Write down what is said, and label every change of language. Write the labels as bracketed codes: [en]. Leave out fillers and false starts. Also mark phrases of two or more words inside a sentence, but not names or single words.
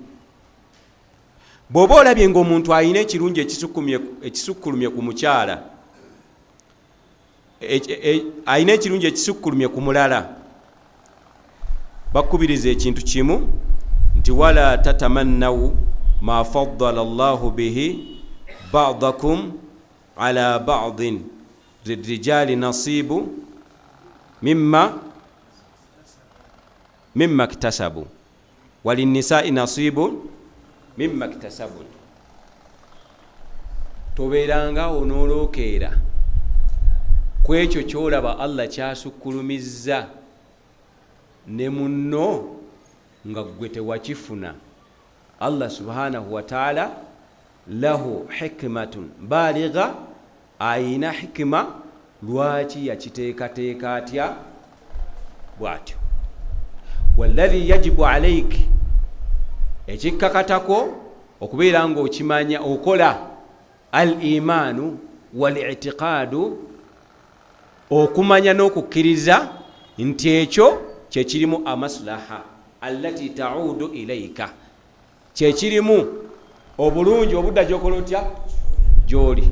[lg] Bw'oba olabye ng'omuntu alina ekirungi ekisukkulumye ku mukyala alina ekirungi ekisukkulumye ku mulala. Bakubiriza ekintu kimu nti [ar] ولا تتمنوا ما فضل الله به بعضكم على بعض للرجال نصيب مما اكتسبوا وللنساء نصيب مما اكتسبوا. [lg] Tobeeranga onoolookeera ku ekyo kyolaba Allah kyasukkulumizza ne munno nga gwe tewakifuna. [ar] الله سبحانه وتعالى له حكمة بالغة, [lg] ayina hikima lwaki yakiteekateeka atya bw'atyo. [ar] والذي يجب عليك, [lg] ekikkakatako okubeera nga okimanya okola [ar] الإيمان والاعتقاد, [lg] okumanya n'okukkiriza nti ekyo kyekirimu [ar] المصلحة التي تعود إليك, [lg] kyekirimu obulungi obudda gyokola otya gyoli.